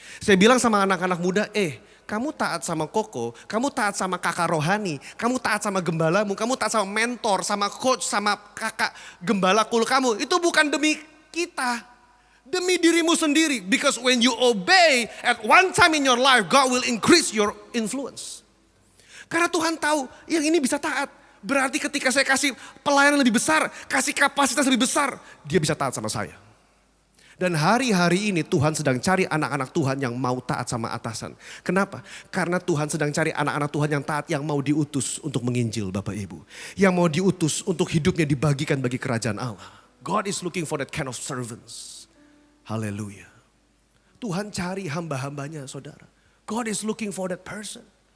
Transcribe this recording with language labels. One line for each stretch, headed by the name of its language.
Indonesian: Saya bilang sama anak-anak muda, kamu taat sama koko, kamu taat sama kakak rohani, kamu taat sama gembalamu, kamu taat sama mentor, sama coach, sama kakak gembala kul kamu. Itu bukan demi kita. Demi dirimu sendiri.
English: Because when you obey at one time in your life, God will increase your influence.
Indonesian: Karena Tuhan tahu yang ini bisa taat. Berarti ketika saya kasih pelayanan lebih besar, kasih kapasitas lebih besar, dia bisa taat sama saya. Dan hari-hari ini Tuhan sedang cari anak-anak Tuhan yang mau taat sama atasan. Kenapa? Karena Tuhan sedang cari anak-anak Tuhan yang taat, yang mau diutus untuk menginjil Bapak Ibu. Yang mau diutus untuk hidupnya dibagikan bagi kerajaan Allah.
English: God is looking for that kind of servants. Haleluya.
Indonesian: Tuhan cari hamba-hambanya saudara.
English: God is looking for that person.